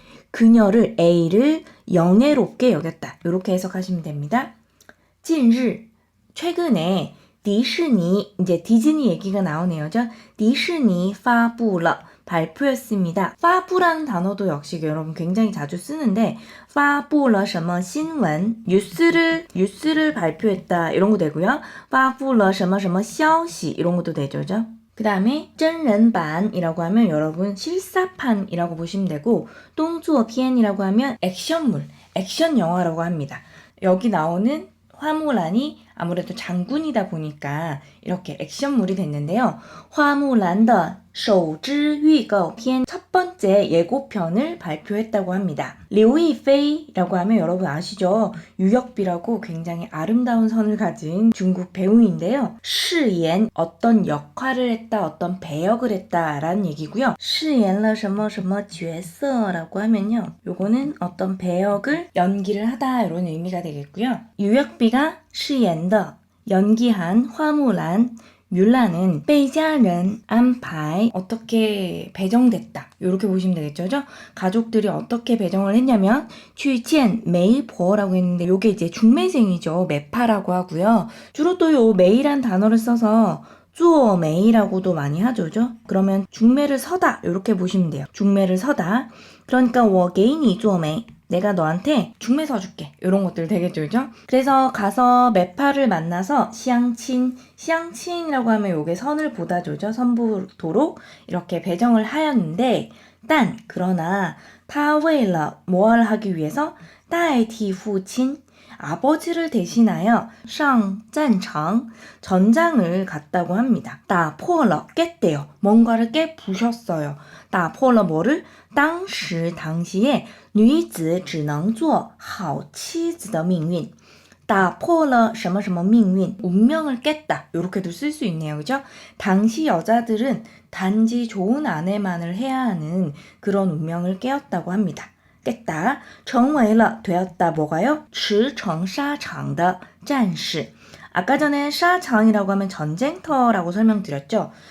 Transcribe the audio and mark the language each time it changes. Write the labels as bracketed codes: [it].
[ko] 그녀를 A를 영예롭게 여겼다. 이렇게 해석하시면 됩니다. 近日 최근에 디즈니, 이제 디즈니 얘기가 나오네요. 디즈니 [zh] 发布了 [ko] 발표했습니다. 发布라는 단어도 역시 여러분 굉장히 자주 쓰는데 [zh] 发布了什么新闻 [ko] 뉴스를 발표했다 이런 거 되고요. [zh] 发布了什么什么消息 [ko] 이런 것도 되죠. 그 다음에真人版이라고 하면 여러분 실사판이라고 보시면 되고 动作片이라고 하면 액션물, 액션 영화라고 합니다. 여기 나오는 화무란이 아무래도 장군이다 보니까 이렇게 액션물이 됐는데요. 화무란의 [zh] 首支预告片 [ko] 첫 번째 예고편을 발표했다고 합니다. 류이페이라고 하면 여러분 아시죠? 유역비라고 굉장히 아름다운 선을 가진 중국 배우인데요. 饰演 어떤 역할을 했다, 어떤 배역을 했다라는 얘기고요. [zh] 饰演了什么什么角色 [ko] 라고 하면요. 요거는 어떤 배역을 연기를 하다 이런 의미가 되겠고요. 유역비가 饰演的 연기한 화무란 뮬란은 [zh] 被家人安排 [ko] 어떻게 배정됐다 이렇게 보시면 되겠죠. 가족들이 어떻게 배정을 했냐면 [zh] 去见媒婆 [ko] 라고 했는데 요게 이제 중매생이죠. 매파라고 하고요. 주로 또 요 매이란 단어를 써서 做媒라고도 많이 하죠. 그러면 중매를 서다 이렇게 보시면 돼요. 중매를 서다. 그러니까 [zh] 我给你做媒 [ko] 내가 너한테 중매 서줄게 이런 것들 되겠죠. 그죠? 그래서 가서 매파를 만나서 시향친이라고 하면 요게 선을 보다조죠. 선보도록 이렇게 배정을 하였는데 그러나 他为了 뭘 하기 위해서 [zh] 代替父亲 [ko] 아버지를 대신하여 [zh] 上战场 [ko] 전장을 갔다고 합니다. [zh] 打破了 [ko] 깼대요. 뭔가를 깨부셨어요. 打破了 뭐를? [zh] 当时 [ko] 당시에 [zh] 女子只能做好妻子的命运 打破了什么什么命运 [ko] 운명을 깼다 이렇게도 쓸 수 있네요. 그죠? 당시 여자들은 단지 좋은 아내만을 해야 하는 그런 운명을 깨었다고 합니다. 깼다. 成为了 되었다. 뭐가요? [zh] 驰骋沙场的战士 [ko] 아까 전에沙场이라고 하면 전쟁터라고 설명드렸죠.